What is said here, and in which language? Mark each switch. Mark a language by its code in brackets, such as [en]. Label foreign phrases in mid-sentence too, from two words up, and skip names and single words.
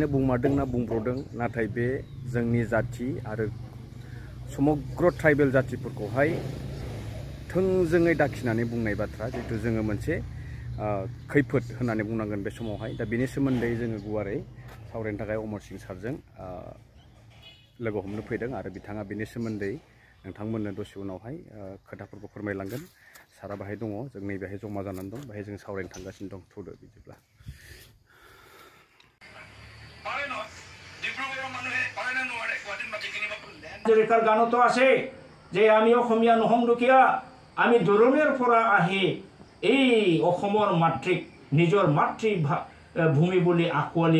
[brx] बुंमारदों ना बुंब्रदों नाथाय बे जोंनि जाथि आरो समग्र ट्राइबेल जातिफोरखौहाय थोंजोङै दाखिनानै बुंनाय बाथ्रा जितु जोङो मोनसे खैफोद होननानै बुंनांगोन बे समावहाय दा बेनि सोमोन्दै जोङो गुवारै सावरायनो थाखाय अमर सिं सारजों लोगो हमनो फैदों आरो बिथाङा बेनि सोमोन्दै नोंथांमोननो दसे उनावहाय खोथाफोरखौ फोरमायलांगोन सारा बाहाय दङ जों नैबेहाय जमा जानानै दं बाहाय जों सावरायनो थांगासिनो दं थुदो बिदिब्ला [as] হাজৰিকাৰ গানতো আছে যে আমি অসমীয়া নহং দুখীয়া আমি দূৰণিৰ পৰা আহি এই অসমৰ মাতৃক নিজৰ মাতৃভূমি বুলি আঁকোৱালি